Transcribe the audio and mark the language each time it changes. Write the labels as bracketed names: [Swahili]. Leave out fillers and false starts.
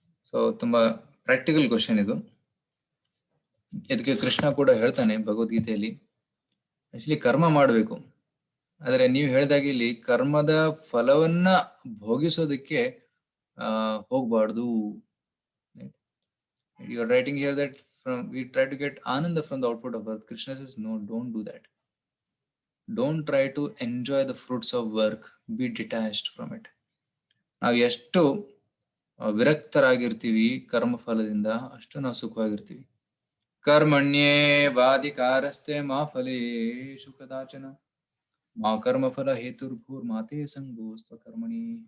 [Kannada] So ತುಂಬಾ practical question ಇದು. ಇದಕ್ಕೆ ಕೃಷ್ಣ ಕೂಡ ಹೇಳ್ತಾನೆ ಭಗವದ್ಗೀತೆಯಲ್ಲಿ, ಆಕ್ಚುಲಿ ಕರ್ಮ ಮಾಡಬೇಕು, ಆದ್ರೆ ನೀವು ಹೇಳಿದಾಗ ಇಲ್ಲಿ ಕರ್ಮದ ಫಲವನ್ನ ಭೋಗಿಸೋದಕ್ಕೆ ಹೋಗ್ಬಾರ್ದು. [English] You are writing here that we try to get ananda from the output of work. Krishna says, no, don't do that. Don't try to enjoy the fruits of work. Be detached from it. [Kannada] ನಾವು ಎಷ್ಟು ವಿರಕ್ತರಾಗಿರ್ತೀವಿ ಕರ್ಮಫಲದಿಂದ ಅಷ್ಟು ನಾವು ಸುಖವಾಗಿರ್ತೀವಿ. [Sanskrit] ಕರ್ಮಣ್ಯೇವಾಧಿಕಾರಸ್ತೆ ಮಾ ಫಲೇಷು ಕದಾಚನ ಮಾ ಕರ್ಮಫಲ ಹೇತುರ್ಭೂರ್ಮಾತೆ ಸಂಗೋಸ್ತ್ವ ಕರ್ಮಣಿ.